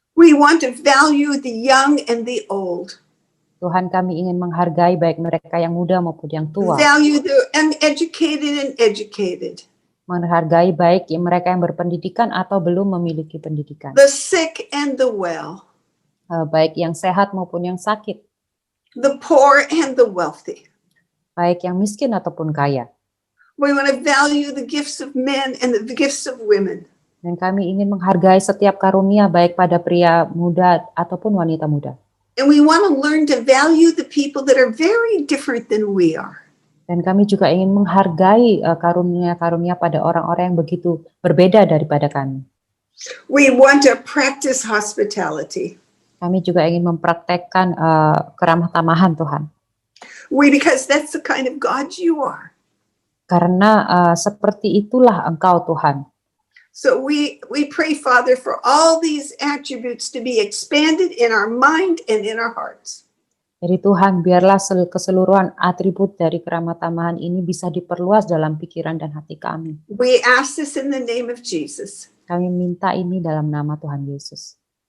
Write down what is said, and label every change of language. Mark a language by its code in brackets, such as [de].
[en] We want to value the young and the old. [id] Tuhan, kami ingin menghargai baik mereka yang muda maupun yang tua. [en] Value the uneducated and educated. [id] Menghargai baik mereka yang berpendidikan atau belum memiliki pendidikan. [en] The sick and the well. [id] Baik yang sehat maupun yang sakit. [en] The poor and the wealthy. [id] Baik yang miskin ataupun kaya. [en] We want to value the gifts of men and the gifts of women. [id] Dan kami ingin menghargai setiap karunia baik pada pria muda ataupun wanita muda. [en] And we want to learn to value the people that are very different than we are. [id] Dan kami juga ingin menghargai karunia-karunia pada orang-orang yang begitu berbeda daripada kami. [en] We want to practice hospitality. [id] Kami juga ingin mempraktekkan keramah tamahan, Tuhan. [en] Because that's the kind of God you are. [id] Karena seperti itulah Engkau, Tuhan. [en] So we pray, Father, for all these attributes to be expanded in our mind and in our hearts. [id] Jadi Tuhan, biarlah keseluruhan atribut dari keramah tamahan ini bisa diperluas dalam pikiran dan hati kami. [en] We ask this in the name of Jesus. [id] Kami minta ini dalam nama Tuhan Yesus.